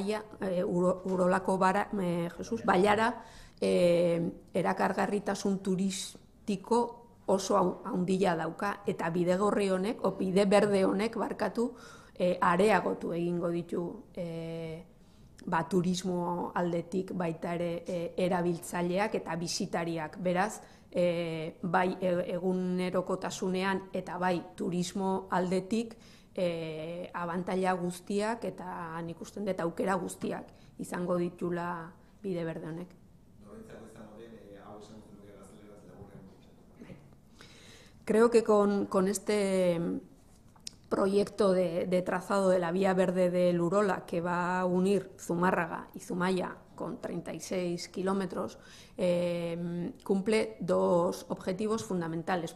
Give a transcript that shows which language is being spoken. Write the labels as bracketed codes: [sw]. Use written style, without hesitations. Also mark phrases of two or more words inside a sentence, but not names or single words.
[eu] bailara erakargarritasun turistiko oso handia dauka, eta bidegorri honek, bide berde honek areagotu egingo ditu turismo aldetik baita ere erabiltzaileak eta bisitariak. Beraz, bai egunerokotasunean eta bai turismo aldetik abantaila guztiak eta nik usten dut aukera guztiak izango ditula bide berde honek. [es] Creo que con este proyecto de trazado de la vía verde del Urola, que va a unir Zumárraga y Zumaia con 36 kilómetros, cumple dos objetivos fundamentales.